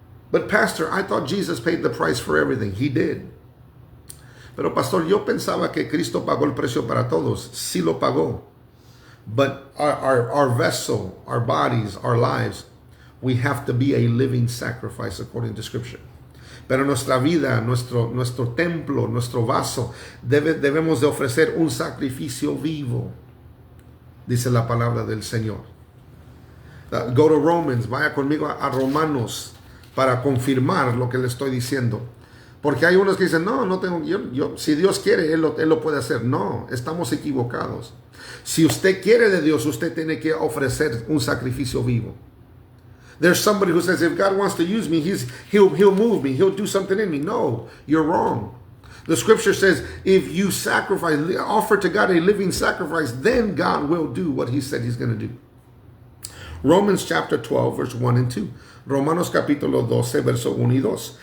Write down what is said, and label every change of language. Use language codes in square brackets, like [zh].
[en] But Pastor, I thought Jesus paid the price for everything. He did. [es] Pero Pastor, yo pensaba que Cristo pagó el precio para todos. Sí lo pagó. [en] But our vessel, our bodies, our lives, we have to be a living sacrifice according to Scripture. [es] Pero nuestra vida, nuestro templo, nuestro vaso, debemos de ofrecer un sacrificio vivo, dice la palabra del Señor. [en] Go to Romans, [es] vaya conmigo a Romanos para confirmar lo que le estoy diciendo. Porque hay unos que dicen, no tengo, yo si Dios quiere, Él lo puede hacer. No, estamos equivocados. Si usted quiere de Dios, usted tiene que ofrecer un sacrificio vivo. [en] There's somebody who says, if God wants to use me, he'll move me, he'll do something in me. No, you're wrong. The scripture says, if you offer to God a living sacrifice, then God will do what he said he's going to do. Romans chapter 12, verse 1 and 2. [es] Romanos capítulo 12, verso 1 y 2.